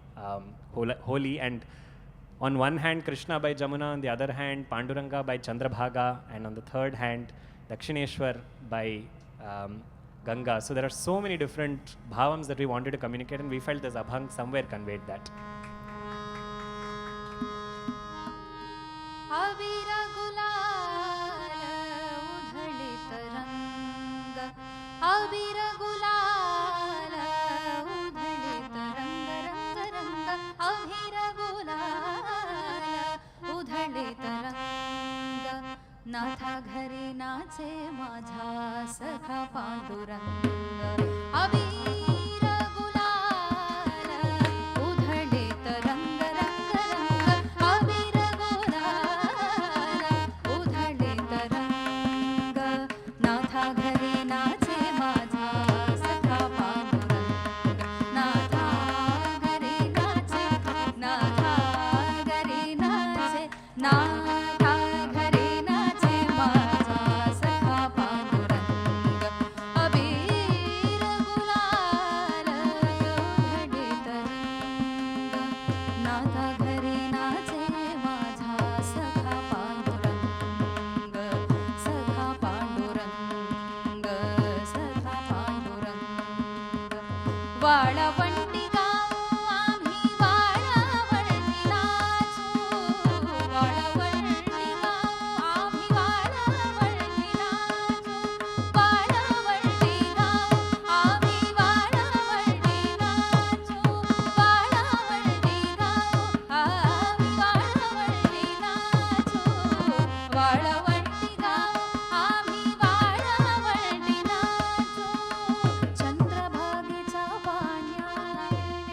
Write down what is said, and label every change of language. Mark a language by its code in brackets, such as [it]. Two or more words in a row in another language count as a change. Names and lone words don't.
[en] Holi, and on one hand Krishna by Jamuna, on the other hand Panduranga by Chandrabhaga, and on the third hand Dakshineswar by Ganga. So there are so many different bhavams that we wanted to communicate, and we felt this abhang somewhere conveyed that. [mr] अबीर गुलाल उधळीत रंग, अबीर गुलाल उधळीत रंग, अबीर गुलाल उधळीत रंग, नाथा घरी नाचे माझा सखा पांडुरंग, अबीर गुलाल उधळीत रंग रंग रंग, अबीर गुलाल उधळीत रंग, नाथा घरी नाचे माझा सखा पांडुरंग, नाथा घरी नाचे, नाथा घरी नाचे, नाथा घरी नाचे माझा सखा पांडुरंग, अबीर गुलाल उधळीत रंग, नाथा घरी नाचे माझा सखा पांडुरंग, सखा पांडुरंग, सखा पांडुरंग, वाळवंटी गाव आम्ही वाळवंटी नाचू, वाळवंटी गाव आम्ही वाळवंटी नाचू, वाळवंटी गाव आम्ही वाळवंटी नाचू, वाळवंटी गाव आम्ही वाळवंटी नाचू, वाळवंटी गाव आम्ही वाळवंटी नाचू, चंद्रभागेच्या पाण्याने,